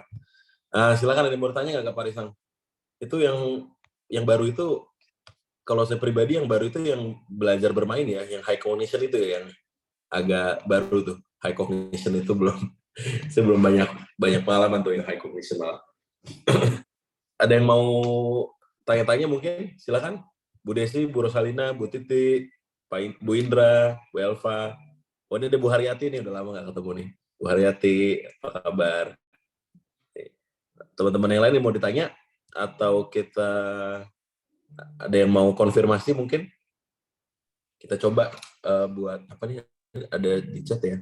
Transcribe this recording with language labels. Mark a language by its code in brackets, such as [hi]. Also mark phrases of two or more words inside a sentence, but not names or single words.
[id] Silakan, ada yang mau tanya nggak Kak Parisang? Itu yang baru itu, kalau saya pribadi yang baru itu yang belajar bermain ya, yang [en] high cognition [id] itu ya, yang agak baru tuh. [en] High cognition [id] itu belum, saya belum banyak pengalaman tuh yang [en] high cognition [id] malah. Ada yang mau tanya-tanya mungkin? Silakan. Bu Desi, Bu Rosalina, Bu Titi, Bu Indra, Bu Elva. Oh, ini ada Bu Haryati nih, udah lama nggak ketemu nih. Bu Haryati, apa kabar? Teman-teman yang lain yang mau ditanya? Atau kita ada yang mau konfirmasi mungkin? Kita coba buat, apa nih, ada di chat ya.